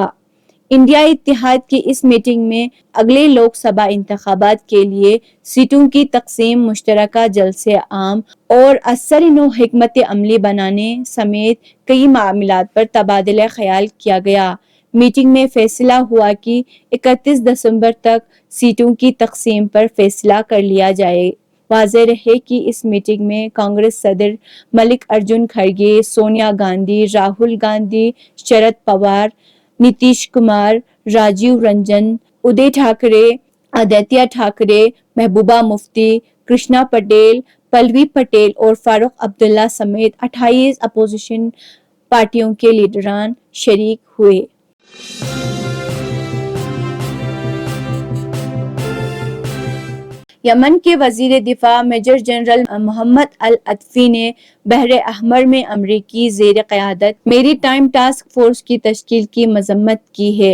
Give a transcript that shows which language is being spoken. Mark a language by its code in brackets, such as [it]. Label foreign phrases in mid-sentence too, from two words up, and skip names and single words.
[ur] انڈیا اتحاد کی اس میٹنگ میں اگلے لوک سبھا انتخابات کے لیے سیٹوں کی تقسیم، مشترکہ جلسے عام اور اثر و حکمت عملی بنانے سمیت کئی معاملات پر تبادلہ خیال کیا گیا۔ میٹنگ میں فیصلہ ہوا کہ 31 دسمبر تک سیٹوں کی تقسیم پر فیصلہ کر لیا جائے۔ واضح رہے کہ اس میٹنگ میں کانگریس صدر ملک ارجن کھڑگے، سونیا گاندھی، راہل گاندھی، شرد پوار، نتیش کمار، راجیو رنجن، ادے ٹھاکرے، آدتیہ ٹھاکرے، محبوبہ مفتی، کرشنا پٹیل، پلوی پٹیل اور فاروق عبداللہ سمیت 28 اپوزیشن پارٹیوں کے لیڈران شریک ہوئے۔ یمن کے وزیر دفاع میجر جنرل محمد العطفی نے بحر احمر میں امریکی زیر قیادت [en] maritime task force [ur] کی تشکیل کی مذمت کی ہے۔